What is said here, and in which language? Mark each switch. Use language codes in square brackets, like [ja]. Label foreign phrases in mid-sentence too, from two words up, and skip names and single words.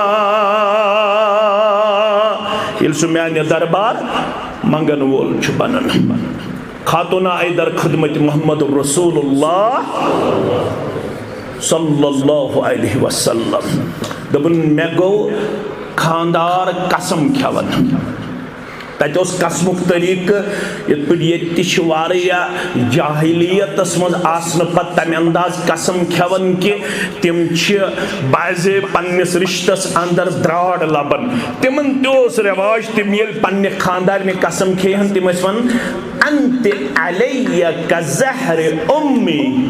[ks] یل سو میانی دربار منگن وول چھو بنن خاتونہ آئی در خدمت محمد رسول اللہ [ar] صلی اللہ علیہ وسلم [ks] دبن میں گو خاندار قسم کھیون تَتہِ اوس قسمُک طریقہٕ یِتھ پٲٹھۍ ییٚتہِ تہِ چھِ واریاہ جاہلیتس منٛز آسنہٕ پتہٕ تَمہِ انداز قسم کھٮ۪وان کہِ تِم چھِ بعضے پننِس رِشتس اندر درٛاڑ لبان تِمن تہِ اوس رٮ۪واج تِم ییٚلہِ پننہِ خاندارنہِ قسم کھیٚیہن تِم ٲسۍ ونان [ar] انتِ علیہ کزہرِ اُمی